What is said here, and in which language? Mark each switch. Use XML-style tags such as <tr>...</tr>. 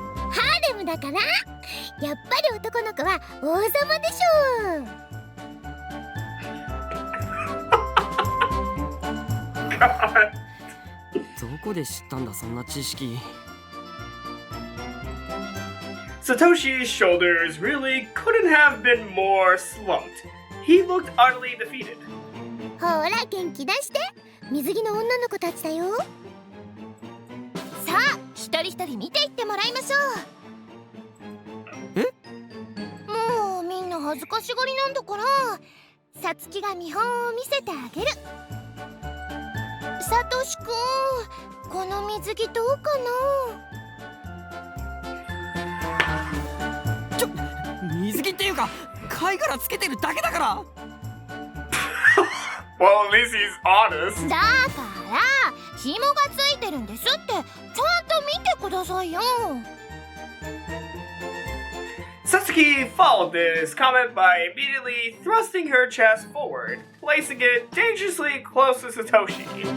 <ja>ハーレムだから。やっぱり男の子は王様でしょう。どこで知ったんだそんな知識。</ja> <en>Satoshi's shoulders really couldn't have been more slumped. He looked utterly defeated.</en> <ja>ほら元気出して。水着の女の子たちだよ。さあ一人一人見ていってもらいましょう。もうみんな恥ずかしがりなんだから、さつきが見本を見せてあげる。さとしくん、この水着どうかな。水着っていうか貝殻つけてるだけだから。</ja> <en>Well, at least he's honest.</en> <ja>だから紐がついてるんですってちゃんと見てくださいよ。</ja> <en>Satsuki followed this comment by immediately thrusting her chest forward, placing it dangerously close to Satoshi.</en>